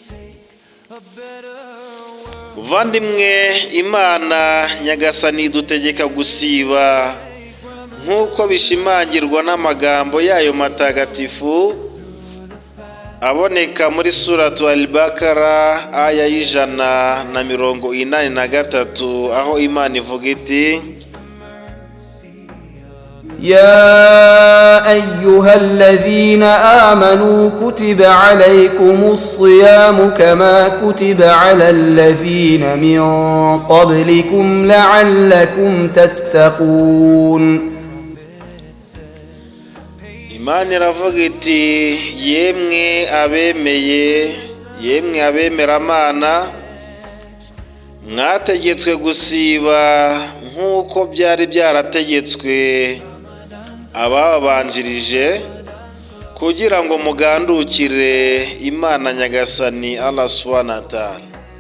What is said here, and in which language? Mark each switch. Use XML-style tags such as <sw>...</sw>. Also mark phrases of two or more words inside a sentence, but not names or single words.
<rw>Muvandimwe, Imana Nyagasani idutegeka gusiba nk'uko bishimangirwa n'amagambo yayo matagatifu aboneka muri suratu Al-Baqara aya y'183, aho Imana ivuga iti:</rw> <ar>يا أيها الذين آمنوا كتب عليكم الصيام كما كتب على الذين من قبلكم لعلكم تتقون.</ar> <rw>Imana iravuga iti, yemwe abemeramana, mwategetswe gusiba nk'uko byari byarategetswe ababanjirije, kugira ngo mugandukire Imana Nyagasani</rw> <ar>الله سبحانه وتعالى.</ar>